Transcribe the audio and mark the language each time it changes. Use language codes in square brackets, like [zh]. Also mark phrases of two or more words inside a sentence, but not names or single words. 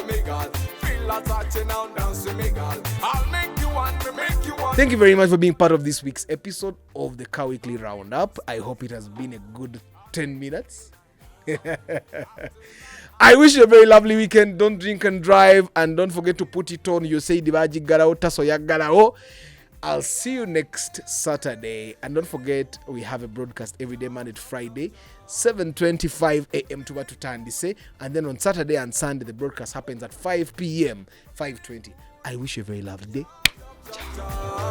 [en] Thank you very much for being part of this week's episode of the Car Weekly Roundup. I hope it has been a good 10 minutes. I wish you a very lovely weekend. Don't drink and drive, and don't forget to put it on. You say dibaji garao taso ya garao. I'll see you next Saturday, and don't forget we have a broadcast every day, Monday to Friday, 7:25 a.m. to Batutandise, and then on Saturday and Sunday the broadcast happens at 5 p.m. 5:20. I wish you a very lovely day. Ciao.